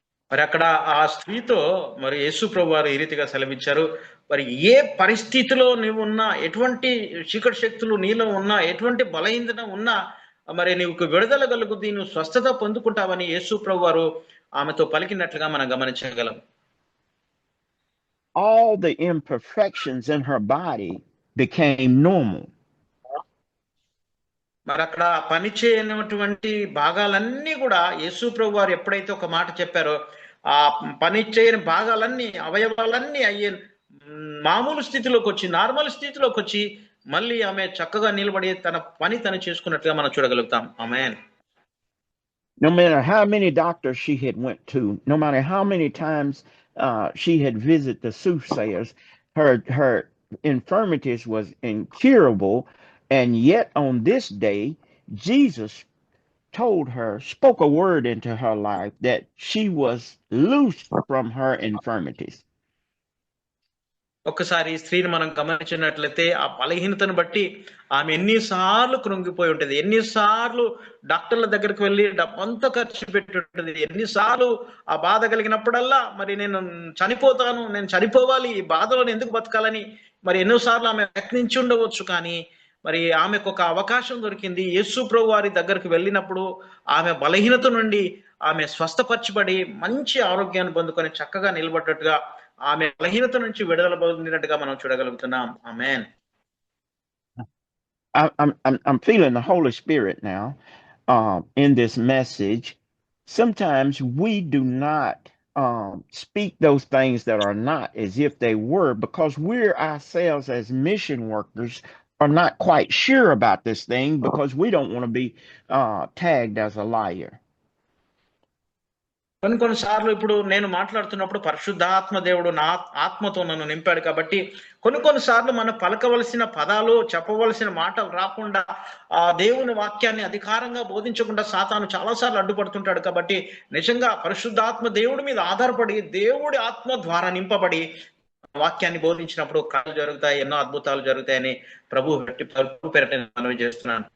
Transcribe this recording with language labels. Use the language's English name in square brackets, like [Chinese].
[Telugu] మరి అక్కడ ఆ స్త్రీతో మరి యేసు ప్రభు వారు ఈ రీతిగా సెలవిచ్చారు, మరి ఏ పరిస్థితిలో నువ్వు ఉన్నా, ఎటువంటి చీకటి శక్తులు నీలో ఉన్నా, ఎటువంటి బలహీనత ఉన్నా, మరి నీకు విడుదల కలుగుద్ది, నువ్వు స్వస్థత పొందుకుంటావని యేసు ప్రభు వారు ఆమెతో పలికినట్లుగా మనం గమనించగలం. [English] All the imperfections in her body became normal. [Telugu] మరి అక్కడ పని చేయనటువంటి భాగాలన్నీ కూడా యేసు ప్రభు వారు ఎప్పుడైతే ఒక మాట చెప్పారో, ఆ పని చేయని భాగాలన్నీ, అవయవాలన్నీ అయ్యే మామూలు స్థితిలోకి వచ్చి, నార్మల్ స్థితిలోకి వచ్చి మళ్ళీ ఆమె చక్కగా నిలబడి తన పని తను చేసుకున్నట్టుగా మనం చూడగలుగుతాం. ఆమేన్. [English] No matter how many doctors she had went to, no matter how many times she had visited the soothsayers, her infirmities was incurable, and yet on this day, Jesus told her, spoke a word into her life that she was loosed from her infirmities. [Telugu] ఒక్కసారి ఈ స్త్రీని మనం గమనించినట్లయితే ఆ బలహీనతను బట్టి ఆమె ఎన్నిసార్లు కృంగిపోయి ఉంటుంది, ఎన్నిసార్లు డాక్టర్ల దగ్గరికి వెళ్ళి డబ్బంతా ఖర్చు పెట్టి ఉంటుంది, ఎన్నిసార్లు ఆ బాధ కలిగినప్పుడల్లా మరి నేను చనిపోతాను, నేను చనిపోవాలి, ఈ బాధలో ఎందుకు బతకాలని మరి ఎన్నోసార్లు ఆమె ప్రయత్నించి ఉండవచ్చు. కానీ మరి ఆమెకు ఒక అవకాశం దొరికింది. యేసు ప్రభు వారి దగ్గరికి వెళ్ళినప్పుడు ఆమె బలహీనత నుండి ఆమె స్వస్థపరచబడి మంచి ఆరోగ్యాన్ని పొందుకొని చక్కగా నిలబడ్డట్టుగా, ఆమె బలహీనత నుంచి విడుదల పొందినట్టుగా మనం చూడగలుగుతున్నాం. ఆమేన్. [English] I'm feeling the Holy Spirit now in this message. Sometimes we do not speak those things that are not as if they were, because we're ourselves as mission workers are not quite sure about this thing, because we don't want to be tagged as a liar. [Telugu] కొన్నిసార్లు ఇప్పుడు నేను మాట్లాడుతున్నప్పుడు పరిశుద్ధాత్మ దేవుడు నా ఆత్మతో నన్ను నింపాడు కాబట్టి కొన్నిసార్లు మనం పలకవలసిన పదాలు, చెప్పవలసిన మాటలు రాకుండా, ఆ దేవుని వాక్యాన్ని అధికారంగా బోధించకుండా సాతాను చాలాసార్లు అడ్డుపడుతుంటాడు. కాబట్టి నిజంగా పరిశుద్ధాత్మ దేవుడి మీద ఆధారపడి, దేవుడి ఆత్మ ద్వారా నింపబడి వాక్యాన్ని బోధించినప్పుడు కార్యాలు జరుగుతాయి, ఎన్నో అద్భుతాలు జరుగుతాయని ప్రభు పేరట మనవి చేస్తున్నాను.